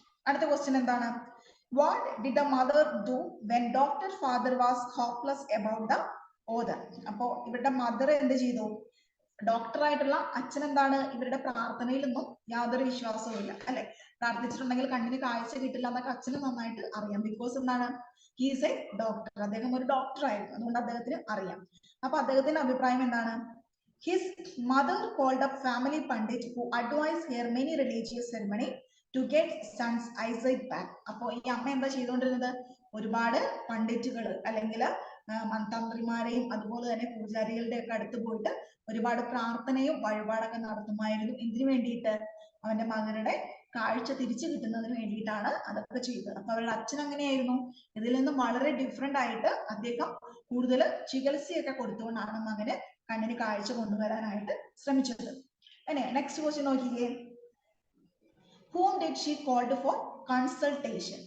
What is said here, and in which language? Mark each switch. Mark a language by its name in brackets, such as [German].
[Malayalam] അടുത്ത ക്വസ്റ്റ്യൻ എന്താണ്? [English] What did the mother do when Dr. Father was hopeless about the author? [Malayalam] അപ്പോ ഇവരുടെ mother എന്ത് ചെയ്തു? ഡോക്ടർ ആയിട്ടുള്ള അച്ഛൻ എന്താണ്? ഇവരുടെ പ്രാർത്ഥനയിലൊന്നും യാതൊരു വിശ്വാസവും ഇല്ല അല്ലെ. പ്രാർത്ഥിച്ചിട്ടുണ്ടെങ്കിൽ കണ്ണിന് കാഴ്ച കിട്ടില്ല എന്നൊക്കെ അച്ഛന് നന്നായിട്ട് അറിയാം. ബിക്കോസ് എന്താണ്? [English] he's a doctor, [Malayalam] അദ്ദേഹം ഒരു ഡോക്ടർ ആയിരുന്നു, അതുകൊണ്ട് അദ്ദേഹത്തിന് അറിയാം. അപ്പൊ അദ്ദേഹത്തിന്റെ അഭിപ്രായം എന്താണ്? [English] His mother called up family pandit who advise her many religious ceremony to get sons eyesight back. [Malayalam] അപ്പൊ ഈ അമ്മ എന്താ ചെയ്തുകൊണ്ടിരുന്നത്? ഒരുപാട് പണ്ഡിറ്റുകൾ അല്ലെങ്കിൽ തന്ത്രിമാരെയും അതുപോലെ തന്നെ പൂജാരികളുടെ ഒക്കെ അടുത്ത് പോയിട്ട് ഒരുപാട് പ്രാർത്ഥനയും വഴിപാടൊക്കെ നടത്തുമായിരുന്നു. എന്തിനു വേണ്ടിയിട്ട്? അവന്റെ മകനുടെ കാഴ്ച തിരിച്ചു കിട്ടുന്നതിന് വേണ്ടിയിട്ടാണ് അതൊക്കെ ചെയ്തത്. അപ്പൊ അവരുടെ അച്ഛൻ അങ്ങനെയായിരുന്നു. ഇതിൽ നിന്നും വളരെ ഡിഫറെന്റ് ആയിട്ട് അദ്ദേഹം കൂടുതൽ ചികിത്സയൊക്കെ കൊടുത്തുകൊണ്ടാണ് മകന് കണ്ണിന് കാഴ്ച കൊണ്ടുവരാനായിട്ട് ശ്രമിച്ചത്. നെക്സ്റ്റ് ക്വസ്റ്റ്യൻ നോക്കിക്കേ. [English] whom did she called for consultation?